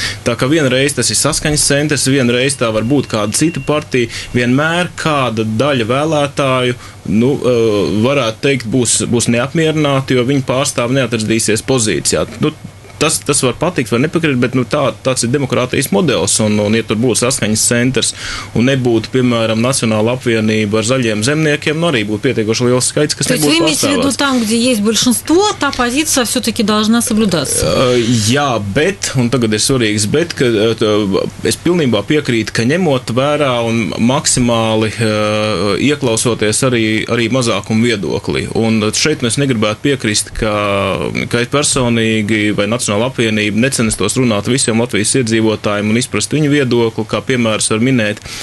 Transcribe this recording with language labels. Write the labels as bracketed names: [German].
[Latvian] Tā kā vienreiz tas ir Saskaņas centrs, vienreiz tā var būt kāda cita partija, vienmēr kāda daļa vēlētāju varētu teikt, būs neapmierināti, jo viņi pārstāvi neatradīsies pozīcijā. Tas var patikt, var nepakrīt, bet tāds ir demokrātijas modelis, un ja tur būtu Saskaņas centrs un nebūtu, piemēram, Nacionāla apvienība ar zaļiem zemniekiem, arī būtu pietiekoši liels skaits, kas nebūtu pārstāvēts. [Russian] То есть вы имеете в виду там, где есть большинство, та позиция все-таки должна соблюдаться? [Latvian] Jā, bet, un tagad ir svarīgs bet, ka es pilnībā piekrītu, ka ņemot vērā un maksimāli ieklausoties arī mazākumu viedoklī. Un šeit mēs negribētu piekrist, ka personīgi vai Nacionāla apvienība necenstos runāt visiem Latvijas iedzīvotājiem un izprast viņu viedokli, kā piemērs var minēt.